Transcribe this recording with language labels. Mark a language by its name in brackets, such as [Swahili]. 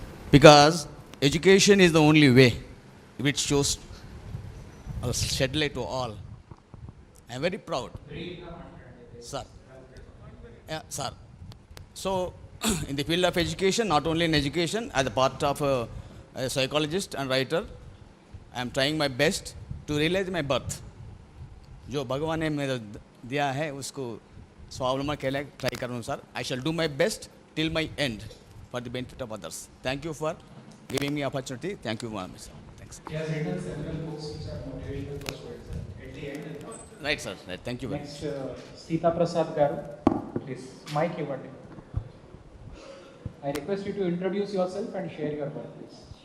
[English] Because education is the only way which shows a shed light to all. I am very proud. Sir. Yeah, sir. So, in the field of education, not only in education, as a part of a psychologist and writer, I am trying my best to realize my birth. [Hindi] जो भगवान ने मेरे दिया है उसको स्वावलंबन के लिए ट्राई करूँ sir. [English] I shall do my best till my end for the benefit of others. Thank you for giving me opportunity. Thank you very much, sir. Thanks. He has written several books which are motivational for students. At the end. Right, sir. Right. Thank you very Next, much. Sita Prasad Garu, please. Mic [Telugu] ఇవ్వండి. [English] I request you to introduce yourself and share your work, please.